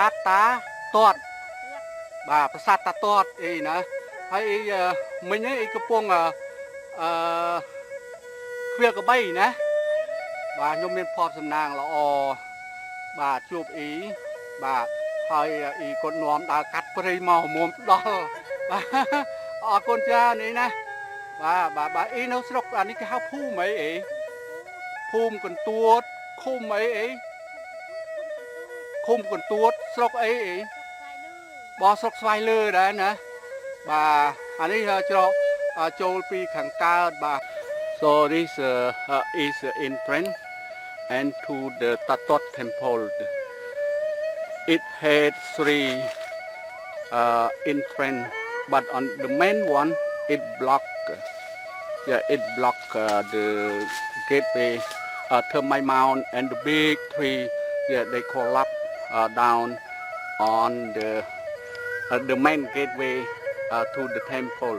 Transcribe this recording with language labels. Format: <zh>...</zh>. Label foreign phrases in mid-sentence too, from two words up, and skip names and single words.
<km>ទតាទាត់បាទប្រាសាទតាទាត់អីណាហើយមិញអីកំពុងអឺខ្វៀលកបីណាបាទខ្ញុំមានភ័ព្វសំណាងល្អបាទជួបអ៊ីបាទហើយអ៊ីគាត់នាំដើរកាត់ព្រៃមកមុំដល់បាទអរគុណច្រើននេះណាបាទអ៊ីនៅស្រុកអានេះគេហៅភូមិអីភូមិកន្ទួតឃុំអី ឃុំកន្ទួតស្រុកអីបោះស្រុកស្វាយលើដែរណាបាទអានេះច្រកចូលពីខាងកើតបាទ</km> <en>so this is the entrance and to the Tatot temple it had three entrance but on the main one it blocked the gateway Thermite Mount and the big tree they collapsed down on the main gateway to the temple.</en>